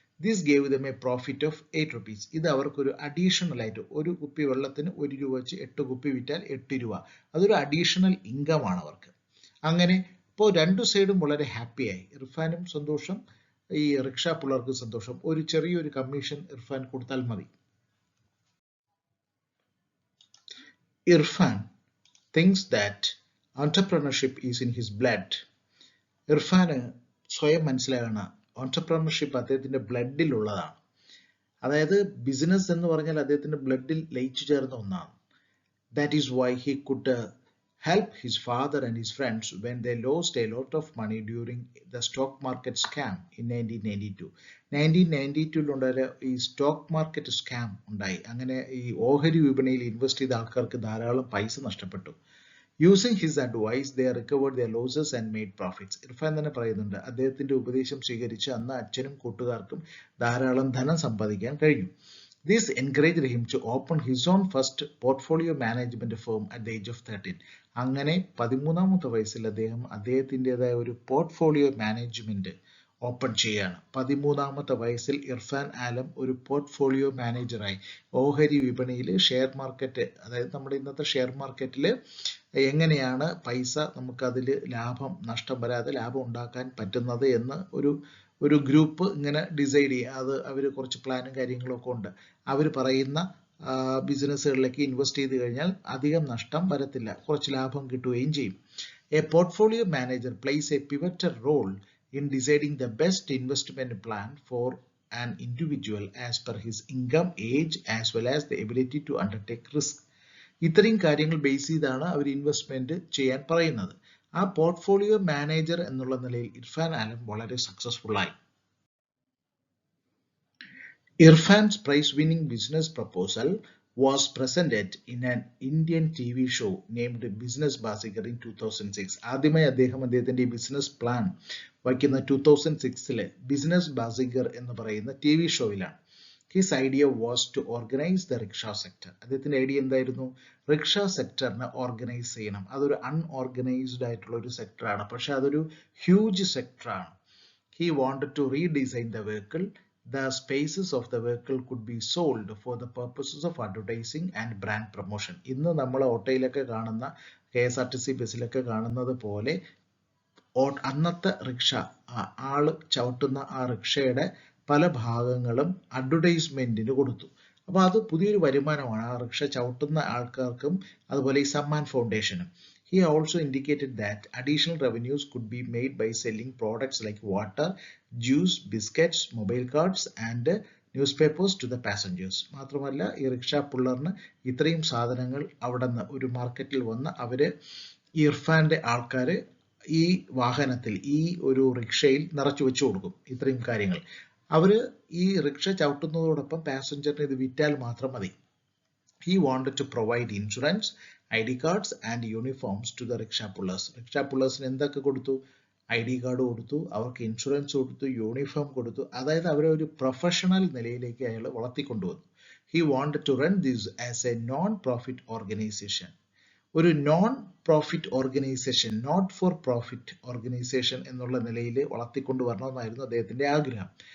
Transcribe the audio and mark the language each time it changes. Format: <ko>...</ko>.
<en>This gave them a profit of 8 rupees.</en> <ml>ഇത് അവർക്കൊരു additional ആയിട്ട്, ഒരു കുപ്പി വെള്ളത്തിന് 1 രൂപ വെച്ച് 8 കുപ്പി വിറ്റാൽ 8 രൂപ. അതൊരു അഡീഷണൽ ഇൻകം ആണ് അവർക്ക്. അങ്ങനെ ഇപ്പോൾ 2 സൈഡും വളരെ ഹാപ്പിയായി. ഇർഫാനും സന്തോഷം, ഈ റിക്ഷ പുള്ളർക്ക് സന്തോഷം. ഒരു ചെറിയൊരു കമ്മീഷൻ ഇർഫാൻ കൊടുത്താൽ മതി. Irfan</ml> <en>thinks that entrepreneurship is in his blood.</en> <ml>ഇർഫാന് സ്വയം മനസ്സിലാകണം ഓൺടർപ്രണർഷിപ്പ് അദ്ദേഹത്തിന്റെ ബ്ലഡിലുള്ളതാണ്. അതായത് ബിസിനസ് എന്ന് പറഞ്ഞാൽ അദ്ദേഹത്തിന്റെ ബ്ലഡിൽ ലയിച്ചു ചേർന്ന ഒന്നാണ്.</ml> <en>That is why he could help his father and his friends when they lost a lot of money during the stock market scam in 1992.</en> <ml>1992 ഈ സ്റ്റോക്ക് മാർക്കറ്റ് സ്കാം ഉണ്ടായി. അങ്ങനെ ഈ ഓഹരി വിപണിയിൽ ഇൻവെസ്റ്റ് ചെയ്ത ആൾക്കാർക്ക് ധാരാളം പൈസ നഷ്ടപ്പെട്ടു.</ml> <en>Using his advice, they recovered their losses and made profits.</en> <ml>Irfan തന്നെ പറയുന്നുണ്ട്, അദ്ദേഹത്തിന്റെ ഉപദേശം സ്വീകരിച്ച് അന്ന് അച്ഛനും കൂട്ടുകാർക്കും ധാരാളം ധനം സമ്പാദിക്കാൻ കഴിഞ്ഞു.</ml> <en>This encouraged him to open his own first portfolio management firm at the age of 13.</en> <ml>അങ്ങനെ 13ാമത്തെ വയസ്സിൽ അദ്ദേഹത്തിൻ്റെതായ ഒരു പോർട്ട്ഫോളിയോ മാനേജ്മെന്റ് ഓപ്പൺ ചെയ്യാണ്. 13ാമത്തെ വയസ്സിൽ ഇർഫാൻ ആലം ഒരു പോർട്ട്ഫോളിയോ മാനേജറായി ഓഹരി വിപണിയിൽ ഷെയർ മാർക്കറ്റ്, അതായത് നമ്മുടെ ഇന്നത്തെ ഷെയർ മാർക്കറ്റിൽ എങ്ങനെയാണ് പൈസ നമുക്കതിൽ ലാഭം നഷ്ടം വരാതെ ലാഭം ഉണ്ടാക്കാൻ പറ്റുന്നത് എന്ന് ഒരു ഗ്രൂപ്പ് ഇങ്ങനെ ഡിസൈഡ് ചെയ്യുക. അത് അവർ കുറച്ച് പ്ലാനും കാര്യങ്ങളൊക്കെ ഉണ്ട്. അവർ പറയുന്ന ബിസിനസ്സുകളിലേക്ക് ഇൻവെസ്റ്റ് ചെയ്ത് കഴിഞ്ഞാൽ അധികം നഷ്ടം വരത്തില്ല, കുറച്ച് ലാഭം കിട്ടുകയും ചെയ്യും.</ml> <en>A portfolio manager plays a pivotal role in deciding the best investment plan for an individual as per his income, age as well as the ability to undertake risk.</en> <ml>ഇത്രയും കാര്യങ്ങൾ ബേസ് ചെയ്താണ് അവർ ഇൻവെസ്റ്റ്മെന്റ് ചെയ്യാൻ പറയുന്നത്. ആ portfolio manager എന്നുള്ള നിലയിൽ ഇർഫാൻ ആലം വളരെ successful ആയി.</ml> <en>Irfan's prize-winning business proposal was presented in an Indian TV show named Business Bazigar in 2006.</en> <ml>ആദ്യമായി അദ്ദേഹത്തിന്റെ ബിസിനസ് പ്ലാൻ വയ്ക്കുന്ന 2006 ബിസിനസ് ബാസിഗർ എന്ന് പറയുന്ന TV ഷോയിലാണ്.</ml> <en>His idea was to organise the rickshaw sector.</en> <ml>അദ്ദേഹത്തിന്റെ ഐഡിയ എന്തായിരുന്നു? റിക്ഷ സെക്ടറിനെ ഓർഗനൈസ് ചെയ്യണം. അതൊരു അൺഓർഗനൈസ്ഡ് ആയിട്ടുള്ള ഒരു സെക്ടറാണ്, പക്ഷെ അതൊരു huge സെക്ടറാണ്.</ml> <en>He wanted to redesign the vehicle. The spaces of the vehicle could be sold for the purposes of advertising and brand promotion.</en> <ml>ഇന്ന് നമ്മൾ ഓട്ടോയിലൊക്കെ കാണുന്ന KSRTC ബസ്സിലൊക്കെ കാണുന്നത് പോലെ അന്നത്തെ റിക്ഷ, ആള് ചവിട്ടുന്ന ആ റിക്ഷയുടെ പല ഭാഗങ്ങളും അഡ്വർടൈസ്മെന്റിന് കൊടുത്തു. അപ്പൊ അത് പുതിയൊരു വരുമാനമാണ് ആ റിക്ഷ ചവിട്ടുന്ന ആൾക്കാർക്കും അതുപോലെ ഈ Samman ഫൗണ്ടേഷനും.</ml> <en>He also indicated that additional revenues could be made by selling products like water, juice, biscuits, mobile cards and newspapers to the passengers.</en> <ml>മാത്രമല്ല ഈ റിക്ഷ പുള്ളറിന് ഇത്രയും സാധനങ്ങൾ അവിടെ നിന്ന് ഒരു മാർക്കറ്റിൽ വന്ന് അവര് ഇർഫാന്റെ ആൾക്കാര് ഈ വാഹനത്തിൽ ഈ ഒരു റിക്ഷയിൽ നിറച്ചു വെച്ചു കൊടുക്കും. ഇത്രയും കാര്യങ്ങൾ അവര് ഈ റിക്ഷ ചവിട്ടുന്നതോടൊപ്പം പാസഞ്ചറിന് ഇത് വിറ്റാൽ മാത്രം മതി.</ml> <en>He wanted to provide insurance, ID cards and uniforms to the rickshaw pullers.</en> <ml>Rickshaw pullers എന്തൊക്കെ കൊടുത്തു? ID കാർഡ് കൊടുത്തു, അവർക്ക് ഇൻഷുറൻസ് കൊടുത്തു, യൂണിഫോം കൊടുത്തു. അതായത് അവരെ ഒരു പ്രൊഫഷണൽ നിലയിലേക്ക് അയാൾ വളർത്തിക്കൊണ്ടുവന്നു.</ml> <en>He wanted to run this as a non-profit organization.</en> <ml>ഒരു non profit organisation, not for profit organisation എന്നുള്ള നിലയിൽ വളർത്തിക്കൊണ്ടുവരണമെന്നായിരുന്നു അദ്ദേഹത്തിന്റെ ആഗ്രഹം.</ml>